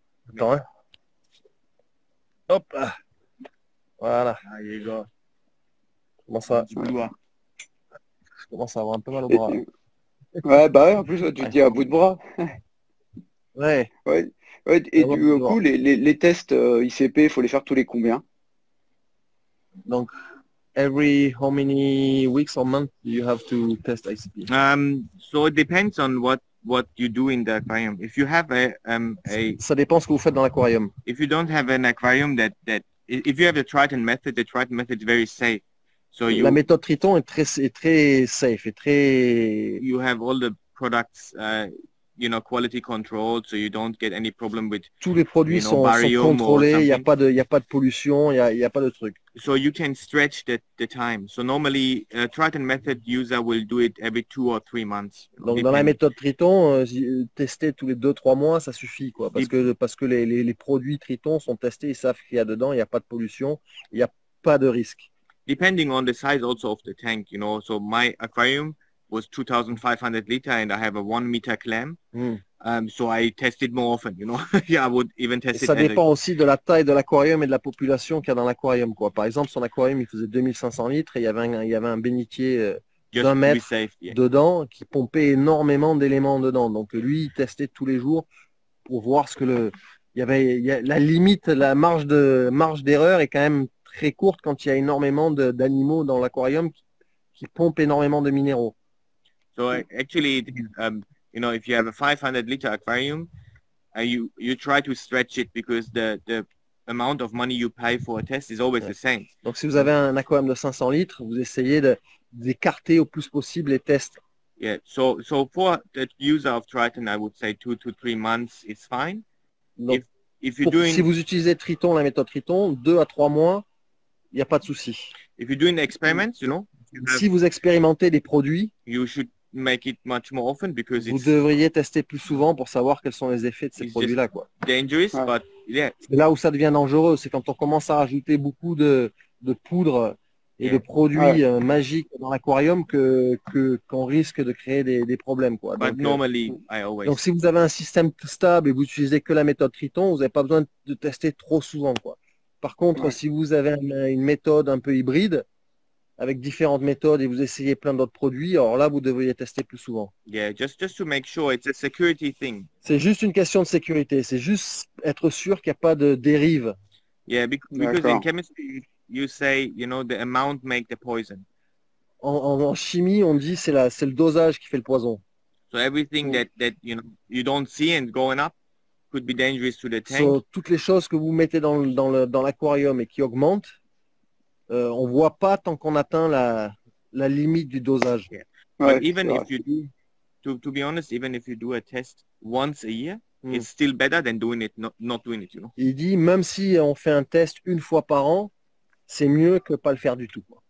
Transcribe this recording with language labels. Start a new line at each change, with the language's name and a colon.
French: Attends, hein. Hop. Voilà.
English: There you go.
French: Comment ça? Blois. commence à avoir un peu mal au bras. Ouais, bah ouais, en plus, tu te dis à bout de bras. Ouais. Ouais. Ouais, et Ah ouais, du coup, les tests ICP, il faut les faire tous les combien?
English: Donc, every how many weeks or months do you have to test ICP? So it depends on what you do in the aquarium. If you have a
French: Ça dépend ce que vous faites dans l'aquarium.
English: if you don't have an aquarium if you have the Triton method is very safe. So
French: La méthode Triton est très safe, et très...
English: you have all the products, quality controlled, so you don't get any problem with,
French: Tous les produits sont
English: barium or
French: contrôlés, il n'y a
English: something.
French: y a pas de pollution, il y a pas de truc.
English: So you can stretch the time. So normally, Triton method user will do it every 2 or 3 months.
French: Donc dans la méthode Triton, tester tous les 2-3 mois, ça suffit, quoi, parce que les produits Triton sont testés, ils savent qu'il y a dedans, il n'y a pas de pollution, il n'y a pas de risque.
English: Depending on the size also of the tank, So my aquarium was 2,500 liter and I have a 1 meter clam. So I test it more often, Yeah, I would even test
French: Et
English: it.
French: ça dépend aussi de la taille de l'aquarium et de la population qu'il y a dans l'aquarium, quoi. Par exemple, son aquarium, il faisait 2500 litres et il y avait un bénitier d'1 mètre
English: safe, yeah.
French: dedans qui pompait énormément d'éléments dedans. Donc lui, il testait tous les jours pour voir ce que la limite, la marge d'erreur est quand même très courte quand il y a énormément d'animaux dans l'aquarium qui pompent énormément de minéraux.
English: So actually, if you have a 500-liter aquarium, you try to stretch it because the amount of money you pay for a test is always the same.
French: Donc si vous avez un aquarium de 500 litres, vous essayez d'écarter au plus possible les tests.
English: Yeah, so for the user of Triton, I would say 2 to 3 months is fine.
French: Donc,
English: if you're doing,
French: si vous utilisez Triton, la méthode Triton, 2 à 3 mois, il n'y a pas de souci.
English: If you're doing experiments,
French: si vous expérimentez des produits,
English: you should make it much more often because
French: vous devriez tester plus souvent pour savoir quels sont les effets de ces
English: it's
French: produits-là, quoi.
English: dangerous, but yeah.
French: C'est là où ça devient dangereux, c'est quand on commence à rajouter beaucoup de poudre et de produits magiques dans l'aquarium qu'on risque de créer des problèmes, quoi.
English: But normally, I always.
French: Donc si vous avez un système stable et vous utilisez que la méthode Triton, vous n'avez pas besoin de tester trop souvent, quoi. Par contre, si vous avez une méthode un peu hybride, avec différentes méthodes et vous essayez plein d'autres produits, alors là, vous devriez tester plus souvent.
English: Yeah, just to make sure it's a security thing.
French: C'est juste une question de sécurité. C'est juste être sûr qu'il n'y a pas de dérive.
English: Yeah, because in chemistry, you say, the amount make the poison.
French: En chimie, on dit c'est le dosage qui fait le poison.
English: So everything that you don't see and going up could be dangerous to the tank.
French: So, toutes les choses que vous mettez dans l'aquarium et qui augmentent, on ne voit pas tant qu'on atteint la limite du dosage.
English: Yeah. But even if you do, to be honest, even if you do a test once a year, it's still better than doing it, not doing it,
French: Il dit, même si on fait un test une fois par an, c'est mieux que pas le faire du tout.